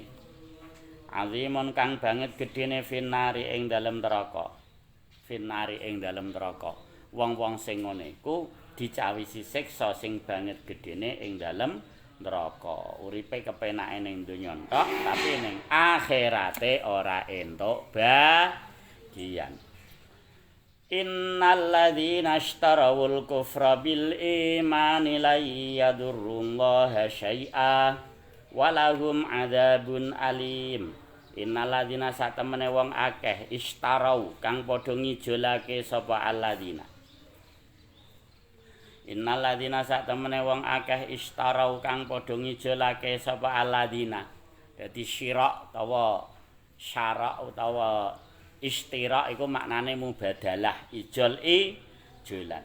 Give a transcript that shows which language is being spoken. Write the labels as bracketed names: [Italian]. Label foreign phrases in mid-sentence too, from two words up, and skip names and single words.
[Javanese] Azimun kang banget gedene finari ing dalem neraka. Finari ing dalem neraka. Wong-wong sing ngene iku dicawisi siksa sing banget gedene ing dalem neraka. Uripe kepenake ning donya tok, tapi ning akhirate ora entuk bagian. [Arabic] إن الذين اشتروا الكفر بالإيمان لا يضروا الله شيئا ولهم عذاب أليم. إن الذين [Javanese] satemene wong akeh ishtarau kang padha ngijolake sapa alladzina. [Arabic] إن الذين [Javanese] satemene wong akeh istarau kang padha ngijolake sapa alladzina. Dadi syira utawa syara utawa istira iku maknane mubadalah ijol ijolan.